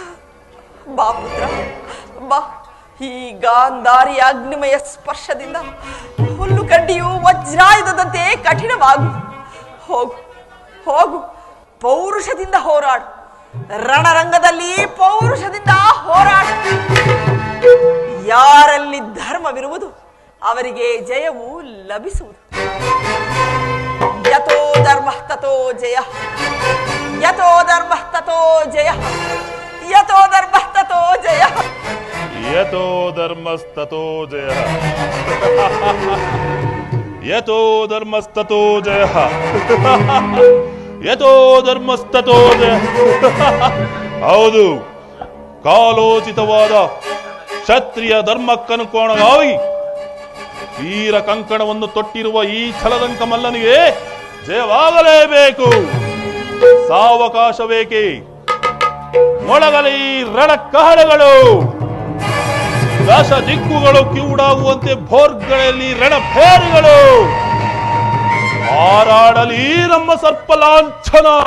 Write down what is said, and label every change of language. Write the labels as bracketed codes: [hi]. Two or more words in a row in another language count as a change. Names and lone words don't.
[kn] ಬಾ ಪುತ್ರ, ಎಂಬ ಈ ಗಾಂಧಾರಿ ಅಗ್ನಿಮಯ ಸ್ಪರ್ಶದಿಂದ ಹುಲ್ಲು ಕಡ್ಡಿಯು ವಜ್ರಾಯುಧದಂತೆ ಕಠಿಣವಾಗು. ಹೋಗು ಹೋಗು, ಪೌರುಷದಿಂದ ಹೋರಾಡು. ರಣರಂಗದಲ್ಲಿ ಪೌರುಷದಿಂದ ಹೋರಾಡು. ಯಾರಲ್ಲಿ ಧರ್ಮವಿರುವುದು ಅವರಿಗೆ ಜಯವು ಲಭಿಸುವುದು. [sa] ಯಥೋ ಧರ್ಮ ತಥೋ ಜಯ, ಯಥೋ ಧರ್ಮ ತಥೋ ಜಯ, ಯಥೋ ಧರ್ಮ ತಥೋ ಜಯ, ಯಥೋ ಧರ್ಮಸ್ತಥೋ ಜಯ, ಯಥೋ ಧರ್ಮಸ್ತಥೋ ಜಯ, ಯಥೋ ಧರ್ಮಸ್ತಥೋ ಜಯ. [kn] ಹೌದು, ಕಾಲೋಚಿತವಾದ ಕ್ಷತ್ರಿಯ ಧರ್ಮಕ್ಕನುಕೋಣವಾಗಿ ವೀರ ಕಂಕಣವನ್ನು ತೊಟ್ಟಿರುವ ಈ ಛಲದಂಕ ಮಲ್ಲನಿಗೆ ಜಯವಾಗಲೇಬೇಕು. ಸಾವಕಾಶ ಬೇಕೆ, ಮೊಳಗಲಿ ರಣಕಹಳೆಗಳು, ದಶ ದಿಕ್ಕುಗಳು ಕಿವುಡಾಗುವಂತೆ ಭೋರ್ಗಳಲ್ಲಿ ರಣಭೇರಿಗಳು, ಹಾರಾಡಲಿ ನಮ್ಮ ಸರ್ಪಲಾಂಛನ.